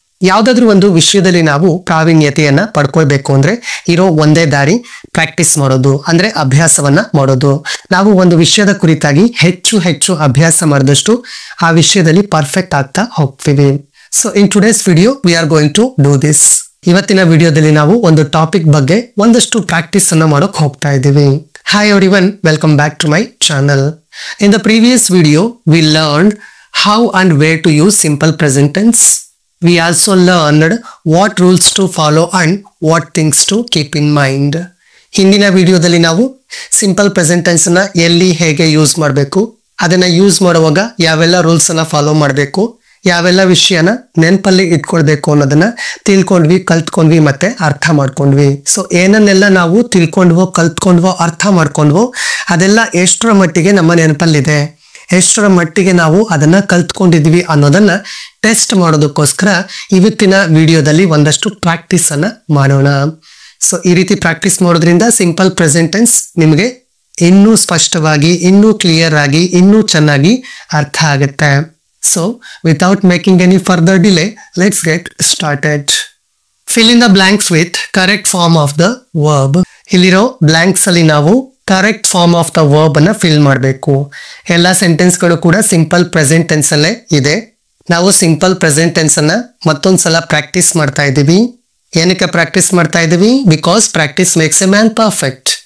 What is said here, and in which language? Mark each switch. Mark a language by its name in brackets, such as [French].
[Kannada] ಯಾವ್ದಾದ್ರು ಒಂದು ವಿಷಯದಲ್ಲಿ ನಾವು ಪ್ರಾವೀಣ್ಯತೆಯನ್ನ ಪಡ್ಕೊಳ್ಬೇಕು ಅಂದ್ರೆ ಇರೋ ಒಂದೇ ದಾರಿ ಪ್ರಾಕ್ಟೀಸ್ ಮಾಡೋದು, ಅಂದ್ರೆ ಅಭ್ಯಾಸವನ್ನ ಮಾಡೋದು. ನಾವು ಒಂದು ವಿಷಯದ ಕುರಿತಾಗಿ ಹೆಚ್ಚು ಹೆಚ್ಚು ಅಭ್ಯಾಸ ಮಾಡಿದಷ್ಟು ಆ ವಿಷಯದಲ್ಲಿ ಪರ್ಫೆಕ್ಟ್ ಆಗ್ತಾ ಹೋಗ್ತೀವಿ. [English] So in today's video we are going to do this. [Kannada] ಇವತ್ತಿನ ವಿಡಿಯೋದಲ್ಲಿ ನಾವು ಒಂದು ಟಾಪಿಕ್ ಬಗ್ಗೆ ಒಂದಷ್ಟು ಪ್ರಾಕ್ಟೀಸ್ ಅನ್ನ ಮಾಡೋಕ್ ಹೋಗ್ತಾ ಇದ್ದೀವಿ. [English] Hi everyone, welcome back to my channel. In the previous video, we learned how and where to use simple present tense. We also learned what rules to follow and what things to keep in mind. [Kannada] ಹಿಂದಿನ ವಿಡಿಯೋದಲ್ಲಿ ನಾವು simple present tense ಅನ್ನ ಎಲ್ಲಿ ಹೇಗೆ use ಮಾಡಬೇಕು, ಅದನ್ನ use ಮಾಡುವಾಗ ಯಾವೆಲ್ಲ ರೂಲ್ಸ್ ಅನ್ನ ಫಾಲೋ ಮಾಡಬೇಕು, ಯಾವೆಲ್ಲ ವಿಷಯನ ನೆನಪಲ್ಲಿ ಇಟ್ಕೊಳ್ಬೇಕು ಅನ್ನೋದನ್ನ ತಿಳ್ಕೊಂಡ್ವಿ, ಕಲ್ತ್ಕೊಂಡ್ವಿ ಮತ್ತೆ ಅರ್ಥ ಮಾಡ್ಕೊಂಡ್ವಿ. ಸೊ ಏನನ್ನೆಲ್ಲ ನಾವು ತಿಳ್ಕೊಂಡ್ವೋ, ಕಲ್ತ್ಕೊಂಡ್ವೋ, ಅರ್ಥ ಮಾಡ್ಕೊಂಡ್ವೋ ಅದೆಲ್ಲ ಎಷ್ಟರ ಮಟ್ಟಿಗೆ ನಮ್ಮ ನೆನಪಲ್ಲಿದೆ, ಎಷ್ಟರ ಮಟ್ಟಿಗೆ ನಾವು ಅದನ್ನ ಕಲ್ತ್ಕೊಂಡಿದ್ವಿ ಅನ್ನೋದನ್ನ ಟೆಸ್ಟ್ ಮಾಡೋದಕ್ಕೋಸ್ಕರ ಇವತ್ತಿನ ವಿಡಿಯೋದಲ್ಲಿ ಒಂದಷ್ಟು ಪ್ರಾಕ್ಟೀಸ್ ಅನ್ನ ಮಾಡೋಣ. ಸೊ ಈ ರೀತಿ ಪ್ರಾಕ್ಟೀಸ್ ಮಾಡೋದ್ರಿಂದ ಸಿಂಪಲ್ ಪ್ರೆಸೆಂಟ್ ಟೆನ್ಸ್ ನಿಮಗೆ ಇನ್ನೂ ಸ್ಪಷ್ಟವಾಗಿ, ಇನ್ನೂ ಕ್ಲಿಯರ್ ಆಗಿ, ಇನ್ನೂ ಚೆನ್ನಾಗಿ ಅರ್ಥ ಆಗುತ್ತೆ. [English] So, without making any further delay, let's get started. Fill in the blanks with correct form of the verb. [Kannada] ಇಲ್ಲಿರೋ blanks ಅಲ್ಲಿ ನಾವು [English] correct form of the verb [Kannada] ಅನ್ನ ಫಿಲ್ ಮಾಡಬೇಕು. ಎಲ್ಲ ಸೆಂಟೆನ್ಸ್ ಗಳು ಕೂಡ ಸಿಂಪಲ್ ಪ್ರೆಸೆಂಟ್ ಟೆನ್ಸ್ ಅಲ್ಲೇ ಇದೆ. ನಾವು ಸಿಂಪಲ್ ಪ್ರೆಸೆಂಟ್ ಟೆನ್ಸ್ ಅನ್ನ ಮತ್ತೊಂದ್ಸಲ ಪ್ರಾಕ್ಟೀಸ್ ಮಾಡ್ತಾ ಇದ್ದೀವಿ. ಏನಕ್ಕೆ ಪ್ರಾಕ್ಟೀಸ್ ಮಾಡ್ತಾ ಇದ್ದೀವಿ? [English] Because practice makes a man perfect.